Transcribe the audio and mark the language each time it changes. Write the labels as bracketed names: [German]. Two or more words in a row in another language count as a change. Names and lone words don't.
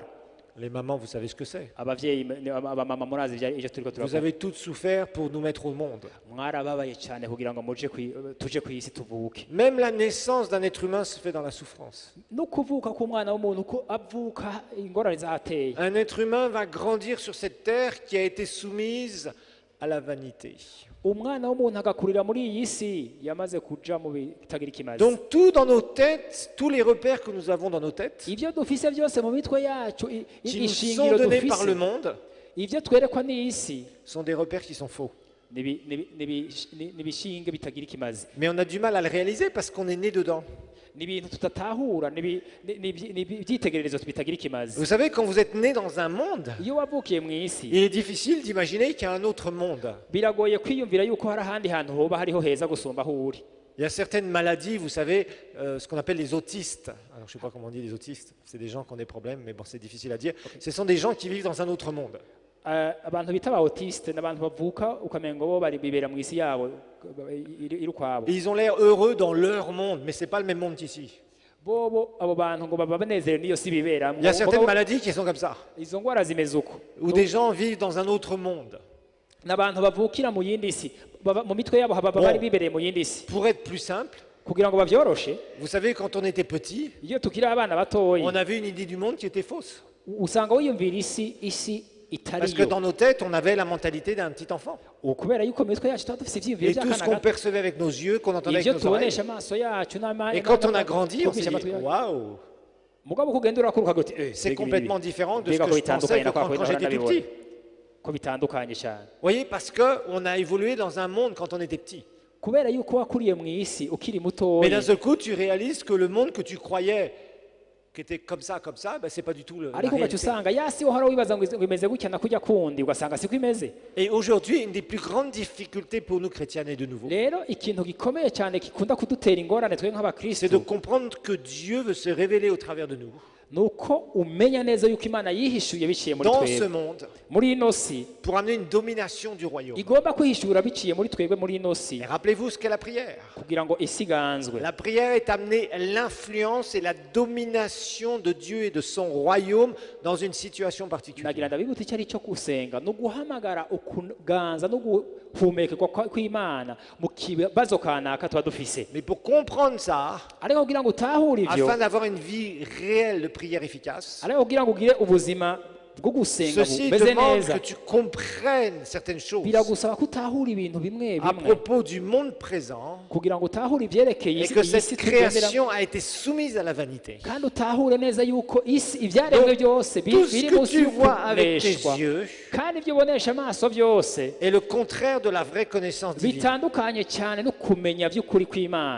[French] Les mamans, vous savez ce que c'est. [Rundi] Abavyeyi abamama murazi ivyo turiko [French] Vous [Rundi] turakora. [French] avez toutes souffert pour nous mettre au monde. [Rundi] Mwarababaye cyane kugira ngo tuje kw'isi tuvuke. [French] Même la naissance d'un être humain se fait dans la souffrance. [Rundi] No kuvuka k'umwana w'umuntu ko avuka ingorane zateye. [French] Un être humain va grandir sur cette terre qui a été soumise à la vanité. [Rundi] Umwana w'umuntu agakurira muri iyi si yamaze kuja mu bitagira ikimazi. [French] Donc tout dans nos têtes, tous les repères que nous avons dans nos têtes, [Rundi] Ivyo dufise byose mu mitwe yacu [French] qui nous sont [Rundi] ishingiro [French] donnés par le [Rundi] dufise. [French] monde, [Rundi] Ivyo twerekwa n'isi [French] sont des repères qui sont faux. [Rundi] n'ibishinge bitagira ikimazi. [French] Mais on a du mal à le réaliser parce qu'on est né dedans. [Rundi] N'ibintu tutatahura n'ibyitegererezo bitagira ikimazi. [French] Vous savez, quand vous êtes né dans un monde, [Rundi] Iyo wavukiye mu isi [French] il est difficile d'imaginer qu'il y a un autre monde. [Rundi] biragoye kwiyumvira yuko hari ahandi hantu hoba hariho heza gusumba aho uri. [French] Il y a certaines maladies, vous savez, ce qu'on appelle les autistes. Alors, je ne sais pas comment on dit les autistes. C'est des gens qui ont des problèmes, mais bon, c'est difficile à dire. Ce sont des gens qui vivent dans un autre monde. [Rundi] Abantu bita ba autiste n'abantu bavuka ukamengo bo bari bibera mu isi yabo iri ukwabo. [French] Et ils ont l'air heureux dans leur monde, mais ce n'est pas le même monde qu'ici. [Rundi] Bobo abo bantu ngo baba banezerewe n'iyo si biberamo. [French] Il y a certaines maladies qui sont comme ça, [Rundi] Izo ngwara zimeze uko. [French] où des gens vivent dans un autre monde. [Rundi] N'abantu bavukira mu yindi si mu mitwe yabo haba bari bibereye mu yindi si. [French] Pour être plus simple, [Rundi] Kugira ngo bavyoroshe [French] vous savez, quand on était petit, [Rundi] iyo tukira abana batoyi [French] on avait une idée du monde qui était fausse. [Rundi] usanga wiyumvira isi [French] Parce que [Rundi] itariyo. [French] dans nos têtes, on avait la mentalité d'un petit enfant. [Rundi] Kubera yuko mu mitwe yacu tuba dufise ivyiyumviro [French] Et tout ce [Rundi] by'akana [French] qu'on [Rundi] gato. [French] percevait avec nos yeux, qu'on entendait [Rundi] Ivyo [French] avec nos oreilles. [Rundi] tubonesha amaso yacu n'amani. [French] Et quand on a grandi, on s'est dit, waouh, [Rundi] Mugabo kugenda urakuruka goti [French] c'est complètement différent de ce que je pensais quand j'étais tout petit. [Rundi] ko bitandukanye cyane. [French] Vous voyez, parce qu'on a évolué dans un monde quand on était petit. [Rundi] Kubera yuko wakuriye mu isi ukiri [French] Mais [Rundi] mutoyi. [French] d'un seul coup, tu réalises que le monde que tu croyais qui était comme ça, ben, c'est pas du tout la [Rundi] Ariko ugaca [French] réalité. [Rundi] usanga yasi uhora wibaza ngo imeze gutya na kujya kundi ugasanga siko imeze. [French] Et aujourd'hui, une des plus grandes difficultés pour nous chrétiens est de nouveau, [Rundi] Rero ikintu gikomeye cyane gikunda kudutera ingorane twe [French] c'est de [Rundi] nk'abakristo [French] comprendre que Dieu veut se révéler au travers de nous, [Rundi] nuko umenya neza yuko Imana yihishuye biciye muri [French] dans ce [Rundi] twebwe [French] monde, [Rundi] muri ino si [French] pour amener une domination du royaume. [Rundi] igomba kwihishura biciye muri twebwe muri ino si [French] Et rappelez-vous ce qu'est la prière. [Rundi] kugira ngo isi iganzwe. [French] La prière est amener l'influence et la domination de Dieu et de son royaume dans une situation [Rundi] nagira [French] particulière. [Rundi] ndabibutse icyo ari cyo gusenga no guhamagara ukuganza no guhumekerwa kw'Imana mu kibazo kanaka tuba dufise. [French] Mais pour comprendre ça, [Rundi] Ariko kugira ngo utahure ivyo [French] afin d'avoir une vie réelle de prière efficace, [Rundi] ariko kugira ngo ugire ubuzima bwo gusenga [French] ceci [Rundi] bumeze [French] demande [Rundi] neza [French] que tu comprennes certaines choses [Rundi] biragusaba ko utahura ibintu bimwe [French] à [Rundi] bimwe [French] propos du monde présent [Rundi] kugira ngo utahure ivyerekeye [French] et [Rundi] isi [French] que [Rundi] iyi si [French] cette [Rundi] tugendera [French] création a été soumise à la vanité. [Rundi] kandi utahure neza yuko isi ivyaremwe byose [French] Tout ce [Rundi] biri [French] que [Rundi] munsi [French] tu vois avec tes [Rundi] y'ukuneshwa [French] yeux [Rundi] kandi ibyo ubonesha amaso byose [French] est le contraire de la vraie connaissance divine. [Rundi] bitandukanye cyane no kumenya by'ukuri kw'Imana.